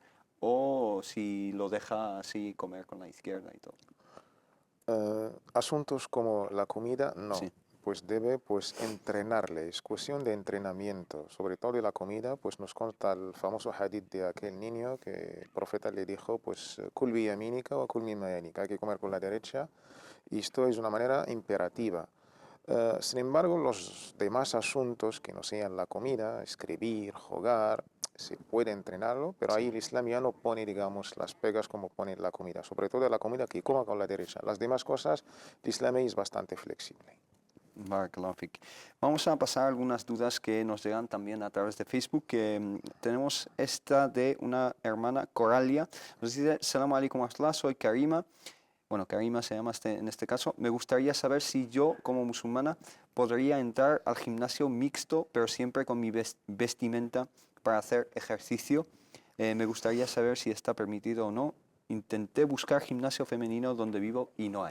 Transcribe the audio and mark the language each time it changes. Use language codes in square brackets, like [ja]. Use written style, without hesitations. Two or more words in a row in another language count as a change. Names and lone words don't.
[es] O si lo deja así comer con la izquierda y todo. Asuntos como la comida, no. Sí. Pues debe entrenarle, es cuestión de entrenamiento, sobre todo de la comida, pues nos consta el famoso hadith de aquel niño que el profeta le dijo, pues, [ar] كل بيمينك o كل مما يليك, [es] hay que comer con la derecha, y esto es una manera imperativa. Sin embargo, los demás asuntos que no sean la comida, escribir, jugar, se puede entrenarlo, pero ahí el Islam ya no pone, digamos, las pegas como pone la comida, sobre todo la comida que coma con la derecha. Las demás cosas, el Islam es bastante flexible. [ar] بارك الله فيك. [es] Vamos a pasar algunas dudas que nos llegan también a través de Facebook. Tenemos esta de una hermana, Coralia. Nos dice, [ar] سلام عليكم asla, [es] soy Karima. Bueno, Karima se llama en este caso. Me gustaría saber si yo, como musulmana, podría entrar al gimnasio mixto, pero siempre con mi vestimenta para hacer ejercicio. Me gustaría saber si está permitido o no. Intenté buscar gimnasio femenino donde vivo y no hay.